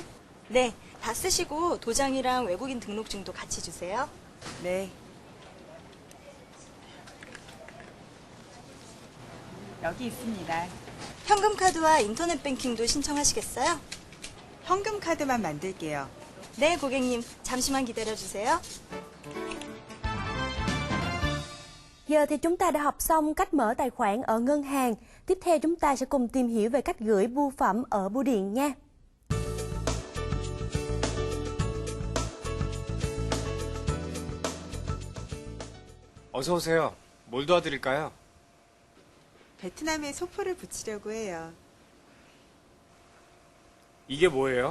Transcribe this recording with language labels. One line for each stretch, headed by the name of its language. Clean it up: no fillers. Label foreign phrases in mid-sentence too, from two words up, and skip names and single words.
Korean: 네, 다 쓰시고 도장이랑 외국인 등록증도 같이 주세요. 네. 여기 있습니다. 현금 카드와 인터넷 뱅킹도 신청하시겠어요? 현금 카드만 만들게요. 네, 고객님, 잠시만 기다려 주세요.
Vietnamese: Giờ thì chúng ta đã học xong cách mở tài khoản ở ngân hàng. Tiếp theo chúng ta sẽ cùng tìm hiểu về cách gửi bưu phẩm ở bưu điện nha.
Korean: 어서 오세요. 뭘 도와드릴까요? 베트남에 소포를 붙이려고 해요. 이게 뭐예요?